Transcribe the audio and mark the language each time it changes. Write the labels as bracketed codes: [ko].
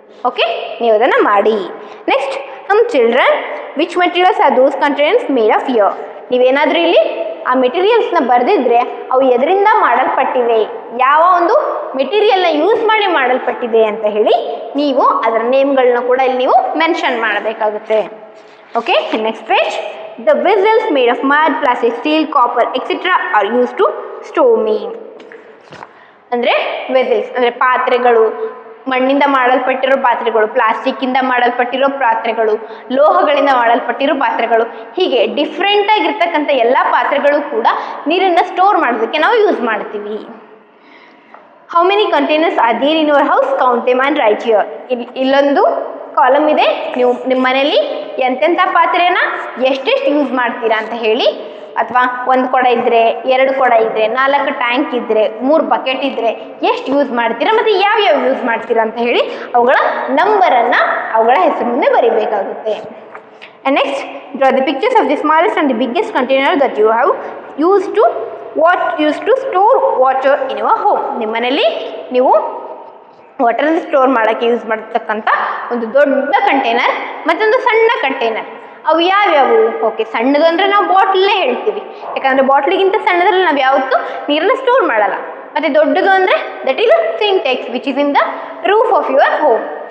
[kn] Okay, ನೀವು ಅದನ್ನು ಮಾಡಿ. [en] Next, children, which materials are those contents made of ear? [kn] ನೀವೇನಾದರೂ ಇಲ್ಲಿ ಆ ಮೆಟೀರಿಯಲ್ಸ್ನ ಬರೆದಿದ್ರೆ ಅವು ಎದರಿಂದ ಮಾಡಲ್ಪಟ್ಟಿವೆ, ಯಾವ ಒಂದು ಮೆಟೀರಿಯಲ್ನ ಯೂಸ್ ಮಾಡಿ ಮಾಡಲ್ಪಟ್ಟಿದೆ ಅಂತ ಹೇಳಿ ನೀವು ಅದರ ನೇಮ್ಗಳನ್ನ ಕೂಡ ಇಲ್ಲಿ ನೀವು ಮೆನ್ಷನ್ ಮಾಡಬೇಕಾಗುತ್ತೆ. [en] Okay, next page. The vessels made of mud, plastic, steel, copper, etc. are used to store meat. [kn] ಅಂದರೆ ವೆಸಲ್ಸ್ ಅಂದರೆ ಪಾತ್ರೆಗಳು, ಮಣ್ಣಿಂದ ಮಾಡಲ್ಪಟ್ಟಿರೋ ಪಾತ್ರೆಗಳು, ಪ್ಲಾಸ್ಟಿಕ್ಕಿಂದ ಮಾಡಲ್ಪಟ್ಟಿರೋ ಪಾತ್ರೆಗಳು, ಲೋಹಗಳಿಂದ ಮಾಡಲ್ಪಟ್ಟಿರೋ ಪಾತ್ರೆಗಳು, ಹೀಗೆ ಡಿಫ್ರೆಂಟ್ ಆಗಿರ್ತಕ್ಕಂಥ ಎಲ್ಲ ಪಾತ್ರೆಗಳು ಕೂಡ ನೀರನ್ನು ಸ್ಟೋರ್ ಮಾಡೋದಕ್ಕೆ ನಾವು ಯೂಸ್ ಮಾಡ್ತೀವಿ. [en] How many containers are there in your house? Count them and write here. [kn] ಇಲ್ಲೊಂದು ಕಾಲಮ್ ಇದೆ, ನೀವು ನಿಮ್ಮ ಮನೆಯಲ್ಲಿ ಎಂತೆಂಥ ಪಾತ್ರೆನ ಎಷ್ಟೆಷ್ಟು ಯೂಸ್ ಮಾಡ್ತೀರಾ ಅಂತ ಹೇಳಿ, ಅಥವಾ 1 ಕೊಡ ಇದ್ದರೆ, 2 ಕೊಡ ಇದ್ದರೆ, 4 ಟ್ಯಾಂಕ್ ಇದ್ದರೆ, 3 ಬಕೆಟ್ ಇದ್ದರೆ ಎಷ್ಟು ಯೂಸ್ ಮಾಡ್ತೀರಾ ಮತ್ತು ಯಾವ್ಯಾವ ಯೂಸ್ ಮಾಡ್ತೀರಾ ಅಂತ ಹೇಳಿ ಅವುಗಳ ನಂಬರನ್ನು ಅವುಗಳ ಹೆಸರು ಮುಂದೆ ಬರೀಬೇಕಾಗುತ್ತೆ. [en] And next, draw the pictures of the smallest and the biggest container that you have used to store water in your home. [kn] ನಿಮ್ಮ ಮನೆಯಲ್ಲಿ ನೀವು ವಾಟರನ್ನು ಸ್ಟೋರ್ ಮಾಡೋಕ್ಕೆ ಯೂಸ್ ಮಾಡತಕ್ಕಂಥ ಒಂದು ದೊಡ್ಡ ಕಂಟೈನರ್ ಮತ್ತೊಂದು ಸಣ್ಣ ಕಂಟೈನರ್, ಅವು ಯಾವ್ಯಾವು? ಓಕೆ, ಸಣ್ಣದು ಅಂದರೆ ನಾವು ಬಾಟ್ಲಲ್ಲೇ ಹೇಳ್ತೀವಿ, ಯಾಕಂದರೆ ಬಾಟ್ಲಿಗಿಂತ ಸಣ್ಣದ್ರಲ್ಲಿ ನಾವು ಯಾವತ್ತೂ ನೀರನ್ನು ಸ್ಟೋರ್ ಮಾಡಲ್ಲ. ಮತ್ತು ದೊಡ್ಡದು ಅಂದರೆ [en] That is a Sintex which is in the roof of your home.